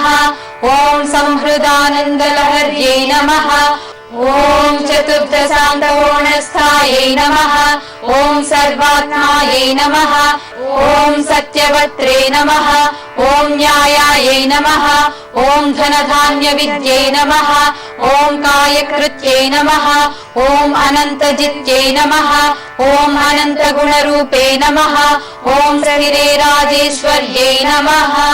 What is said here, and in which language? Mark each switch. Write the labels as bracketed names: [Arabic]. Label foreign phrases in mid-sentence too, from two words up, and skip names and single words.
[Sanskrit] ॐ संहृदानन्दलहर्यै नमः। ॐ चतुर्दशान्तकोणस्थायै नमः। ॐ सर्वात्मायै नमः। ॐ सत्यवत्रे नमः। ॐ न्यायायै नमः। ఓం ధనధాన్య విద్యై నమః ఓం కాయకృత్యై నమః ఓం అనంతజిత్యై నమః ఓం అనంత గుణరూపే నమః ఓం స్థిరే రాజేశ్వర్యై నమః.